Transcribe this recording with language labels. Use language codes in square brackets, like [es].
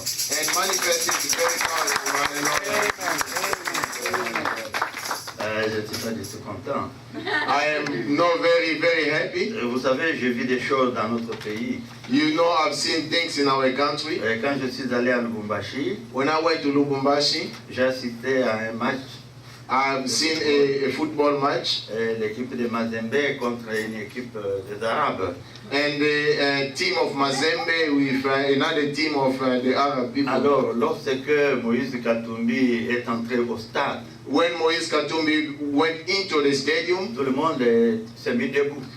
[en] And manifest it very powerful. [fr] Je ne suis pas du tout content. [en] I am not very, very happy. [fr] Vous savez, je vis des choses dans notre pays. [en] You know, I've seen things in our country. [fr] Quand je suis allé à Lubumbashi, [en] when I went to Lubumbashi, [fr] j'ai assisté à un match. [en] I've seen a football match. [fr] L'équipe de Mazembe contre une équipe des Arabes. [en] And the team of Mazembe with another team of the Arab people. [fr] Alors, lorsque Moïse Katumbi est entré au stade, [en] when Moïse Katumbi went into the stadium, [fr] tout le monde s'est mis debout.